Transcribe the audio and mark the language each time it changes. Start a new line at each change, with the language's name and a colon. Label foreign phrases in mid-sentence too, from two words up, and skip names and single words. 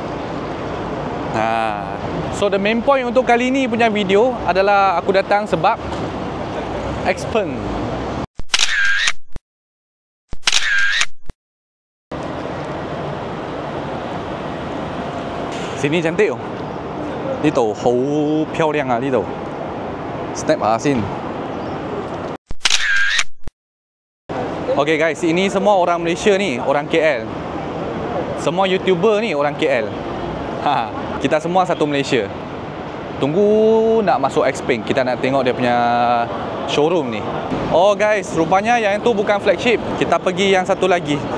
English: So the main point
Malay: untuk kali ni punya video adalah aku datang sebab Xpeng. Sini cantik tu.
Cantonese: 呢度好漂亮啊！呢度 snap 下先。
English: Okay guys,
Malay: ini semua orang Malaysia ni, orang KL. Semua YouTuber ni orang KL. Kita semua satu Malaysia. Tunggu nak masuk Xpeng, kita nak tengok dia punya showroom ni.
English: Oh guys,
Malay: rupanya yang itu bukan flagship. Kita pergi yang satu lagi.